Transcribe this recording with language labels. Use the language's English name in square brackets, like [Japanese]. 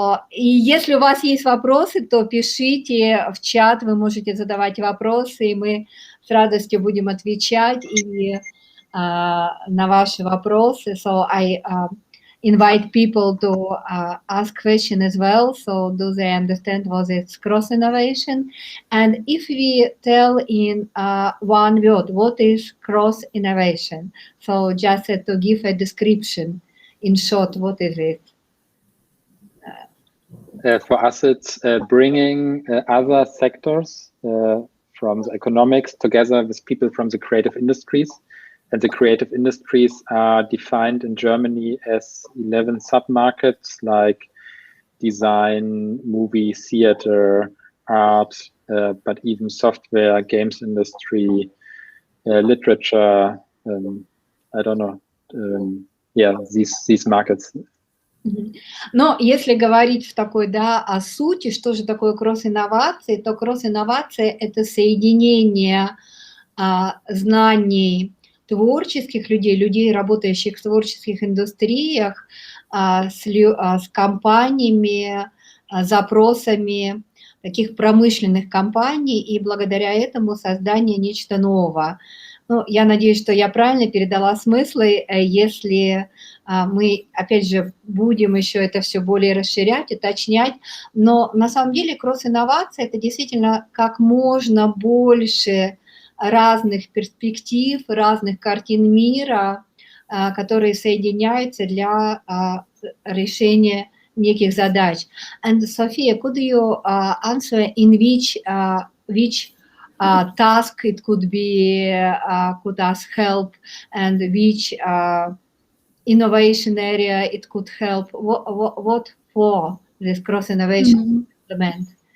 [Russian] И если у вас есть вопросы, то пишите в чат, вы можете задавать вопросы, и мы с радостью будем отвечать и на ваши вопросы. [English] So I invite people to ask questions as well, so do they understand what is cross-innovation? And if we tell in one word, what is cross-innovation? So just to give a description in short, what is it? For us, it's bringing other sectors from the economics together with people from the creative industries. And the creative industries are defined in Germany as 11 sub-markets like design, movie, theater, art, but even software, games industry, literature, I don't know, yeah, these markets. [Russian] Но если говорить в такой, да, о сути, что же такое кросс-инновации, то кросс-инновация – это соединение знаний творческих людей, людей, работающих в творческих индустриях, с компаниями, запросами таких промышленных компаний, и благодаря этому создание нечто нового. Ну, я надеюсь, что я правильно передала смыслы, если мы, опять же, будем еще это все более расширять, уточнять, но на самом деле кросс-инновация – это действительно как можно больше разных перспектив, разных картин мира, которые соединяются для решения неких задач. [English] And Sophia, could you answer in which task it could be, could ask help, and which innovation area it could help? What for this cross-innovation implement?